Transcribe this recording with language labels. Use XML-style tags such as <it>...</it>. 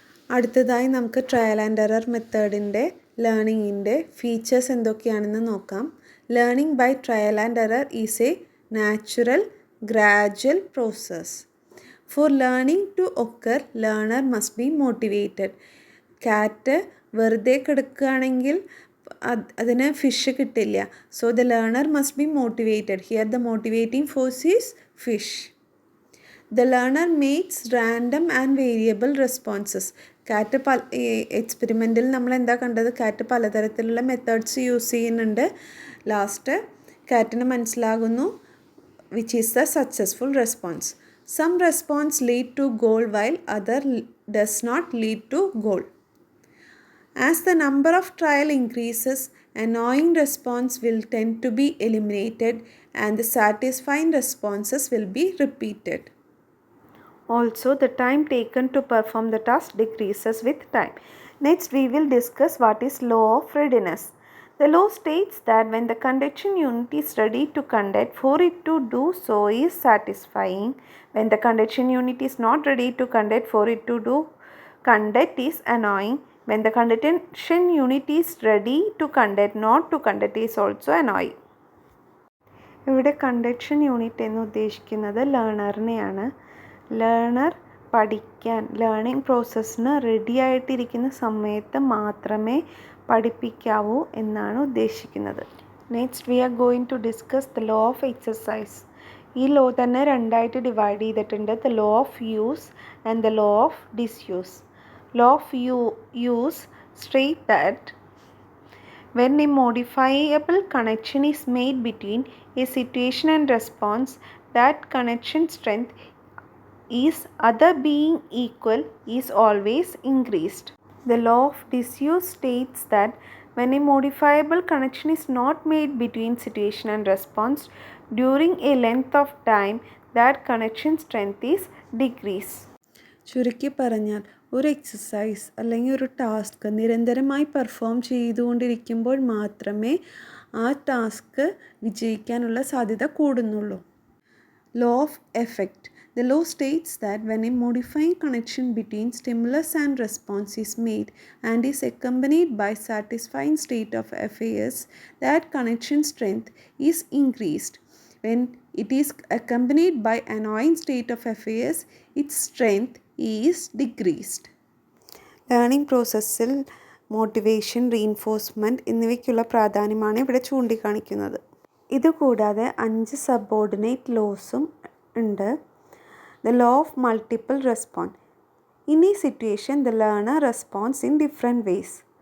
<ml>അടുത്തതായി നമുക്ക് trial and error മെത്തേഡിൻ്റെ ലേണിങ്ങിൻ്റെ features എന്തൊക്കെയാണെന്ന് നോക്കാം.</ml> <en>Learning by trial and error is a natural gradual process. For learning to occur, learner must be motivated.</en> <ml>കാറ്റ് വെറുതെ കിടക്കുകയാണെങ്കിൽ അതിന് fish കിട്ടില്ല.</ml> <en>So the learner must be motivated. Here the motivating force is fish. The learner makes random and variable responses.</en> <ml>കാറ്റ് എക്സ്പെരിമെൻറ്റിൽ നമ്മൾ എന്താ കണ്ടത്? കാറ്റ് പലതരത്തിലുള്ള മെത്തേഡ്സ് യൂസ് ചെയ്യുന്നുണ്ട്. ലാസ്റ്റ് കാറ്റിന് മനസ്സിലാകുന്നു</ml> <en>which is the successful response. Some response lead to goal while other does not lead to goal. As the number of trial increases, annoying response will tend to be eliminated and the satisfying responses will be repeated. Also, the time taken to perform the task decreases with time. Next, we will discuss what is law of readiness. The law states that when the conduction unit is ready to conduct, for it to do so is satisfying. When the conduction unit is not ready to conduct, for it to do conduct is annoying. When the conduction unit is ready to conduct, not to conduct is also annoying.</en> <ml>ഇവിടെ conduction unit എന്ന് ഉദ്ദേശിക്കുന്നത് ലേണറിനെയാണ്. Learner പഠിക്കാൻ learning പ്രോസസ്സിന് ready ആയിട്ടിരിക്കുന്ന സമയത്ത് മാത്രമേ പഠിപ്പിക്കാവൂ എന്നാണ് ഉദ്ദേശിക്കുന്നത്.</ml> <en>Next we are going to discuss the law of exercise.</en> <ml>ഈ ലോ തന്നെ രണ്ടായിട്ട് ഡിവൈഡ് ചെയ്തിട്ടുണ്ട്.</ml> <en>The law of use and the law of disuse.</en> <ml>Law of use state that</ml> <en>when a modifiable connection is made between a situation and response, that connection strength is other being equal is always increased. The law of disuse states that when a modifiable connection is not made between situation and response during a length of time, that connection strength is decreased.</en> <ml>ചുരുക്കി പറഞ്ഞാൽ ഒരു exercise അല്ലെങ്കിൽ ഒരു task നിരന്തരമായി perform ചെയ്തുകൊണ്ടിരിക്കുമ്പോൾ മാത്രമേ ആ task വിജയിക്കാനുള്ള സാധ്യത കൂടുന്നുള്ളൂ.</ml> <en>Law of effect. The law states that when a modifying connection between stimulus and response is made and is accompanied by satisfying state of affairs, that connection strength is increased. When it is accompanied by annoying state of affairs, its strength is decreased.</en> <ml>Learning പ്രോസസ്സിൽ motivation, reinforcement എന്നിവയ്ക്കുള്ള പ്രാധാന്യമാണ് ഇവിടെ ചൂണ്ടിക്കാണിക്കുന്നത്. ഇതുകൂടാതെ 5 subordinate ലോസും ഉണ്ട്.</ml> <en>The law of multiple response. In ഈ situation the learner response in different ways.</en>